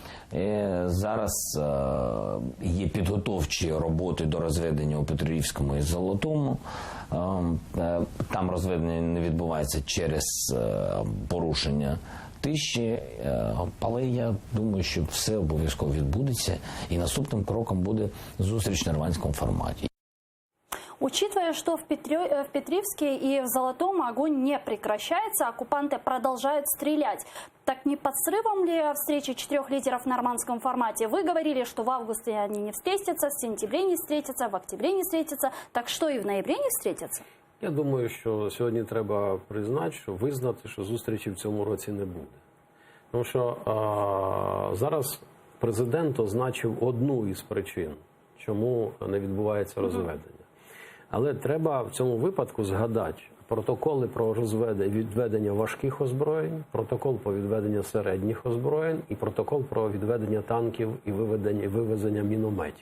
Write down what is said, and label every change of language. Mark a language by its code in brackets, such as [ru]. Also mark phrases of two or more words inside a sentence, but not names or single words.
[uk] Зараз є підготовчі роботи до розведення у Петрівському і Золотому. Там розведення не відбувається через порушення тиші, але я думаю, що все обов'язково відбудеться, і наступним кроком буде зустріч в нормандському форматі. [ru] Учитывая, что в Петривске и в Золотом огонь не прекращается, оккупанты продолжают стрелять. Так не под срывом ли встречи 4 лидеров в нормандском формате? Вы говорили, что в августе они не встретятся, в сентябре не встретятся, в октябре не встретятся. Так что и в ноябре не встретятся? [uk] Я думаю, що сьогодні треба визнати, що зустрічі в цьому році не буде. Тому що зараз президент означив одну із причин, чому не відбувається розведення. Але треба в цьому випадку згадати, протоколи про відведення важких озброєнь, протокол про відведення середніх озброєнь і протокол про відведення танків і вивезення мінометів.